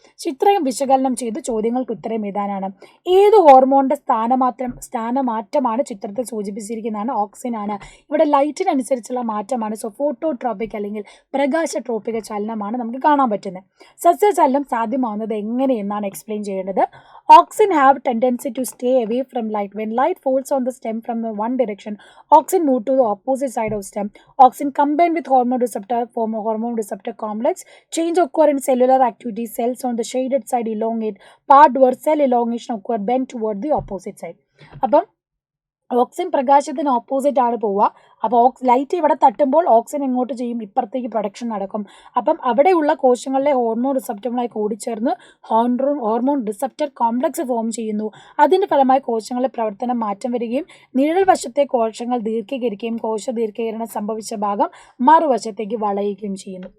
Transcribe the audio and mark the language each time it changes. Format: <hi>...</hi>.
<ml>ചിത്രം വിശകലനം ചെയ്ത് ചോദ്യങ്ങൾക്ക് ഉത്തരം എഴുതാനാണ്. ഏത് ഹോർമോണിന്റെ സ്ഥാനമാറ്റമാണ് ചിത്രത്തിൽ സൂചിപ്പിച്ചിരിക്കുന്നതാണ്? ഓക്സിൻ ആണ്. ഇവിടെ ലൈറ്റിനനുസരിച്ചുള്ള മാറ്റമാണ്. സോ ഫോട്ടോട്രോപ്പിക് അല്ലെങ്കിൽ പ്രകാശട്രോപ്പിക ചലനമാണ് നമുക്ക് കാണാൻ പറ്റുന്നത്. സസ്യചലനം സാധ്യമാവുന്നത് എങ്ങനെയെന്നാണ് എക്സ്പ്ലെയിൻ ചെയ്യേണ്ടത്.</ml> <en>Auxin have tendency to stay away from light. When light falls on the stem from the one direction, auxin move to the opposite side of stem. Auxin combine with hormone receptor, form a hormone receptor complex. Change occur in cellular activity. Cells on the shaded side elongate. Part where cell elongation occur, bend toward the opposite side.</en> <ml>അപ്പം auxin പ്രകാശത്തിന് opposite ആണ് പോവുക. അപ്പോൾ light ഇവിടെ തട്ടുമ്പോൾ auxin എങ്ങോട്ട് ചെയ്യും? ഇപ്പുറത്തേക്ക് production നടക്കും. അപ്പം അവിടെയുള്ള കോശങ്ങളിലെ ഹോർമോൺ റിസപ്റ്ററുമായി കൂടിച്ചേർന്ന് ഹോർമോൺ റിസപ്റ്റർ കോംപ്ലക്സ് ഫോം ചെയ്യുന്നു. അതിൻ്റെ ഫലമായി കോശങ്ങളിലെ പ്രവർത്തനം മാറ്റം വരികയും നിഴൽ വശത്തെ കോശങ്ങൾ ദീർഘീകരിക്കുകയും കോശ ദീർഘീകരണം സംഭവിച്ച ഭാഗം മറുവശത്തേക്ക് വളയുകയും ചെയ്യുന്നു.</ml>